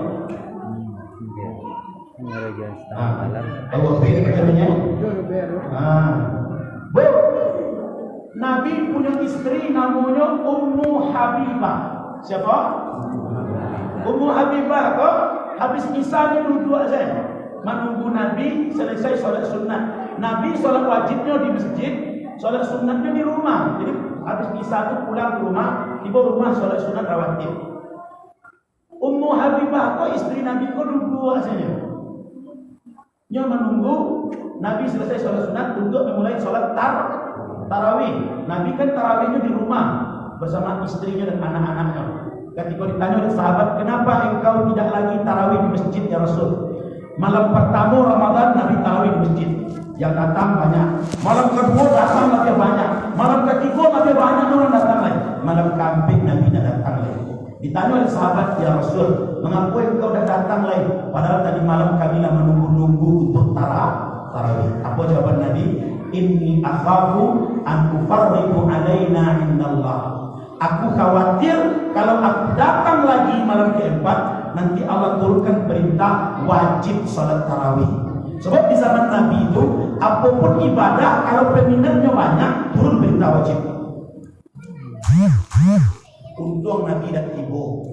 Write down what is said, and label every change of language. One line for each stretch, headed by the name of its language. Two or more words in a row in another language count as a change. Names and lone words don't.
Indonesian: Tahu apa ini katanya? Bu, Nabi punya istri namanya Ummu Habibah. Siapa? Ummu Habibah kok habis Isya ni duduk saja menunggu Nabi selesai solat sunat. Nabi solat wajibnya di masjid, solat sunatnya di rumah. Jadi habis Isya tu pulang ke rumah, tiba rumah solat sunat rawatib. Ummu Habibah kok istri Nabi kok duduk saja. Dia menunggu Nabi selesai solat sunat untuk memulai solat tarawih. Nabi kan tarawihnya di rumah bersama istrinya dan anak-anaknya. Ketika ditanya oleh sahabat, kenapa engkau tidak lagi tarawih di masjid
Arabic: ya Rasul?
Indonesian: Malam pertama Ramadan Nabi tarawih di masjid, yang datang banyak. Malam kedua datang lebih banyak. Malam ketiga lebih banyak orang datang lagi. Malam keempat Nabi tidak datang lagi. Ditanya oleh sahabat,
Arabic: ya Rasul,
Indonesian: mengapa engkau dah datang lagi? Padahal tadi malam kami lah menunggu-nunggu untuk tarawih. Apa jawaban Nabi?
Arabic: Inni akhafu an tufarriqu alaina indallah.
Indonesian: Aku khawatir kalau aku datang lagi malam keempat, nanti Allah turunkan perintah wajib salat tarawih. Sebab di zaman Nabi itu, apapun ibadah kalau peminatnya banyak, turun perintah wajib. Untung Nabi dan Ibu.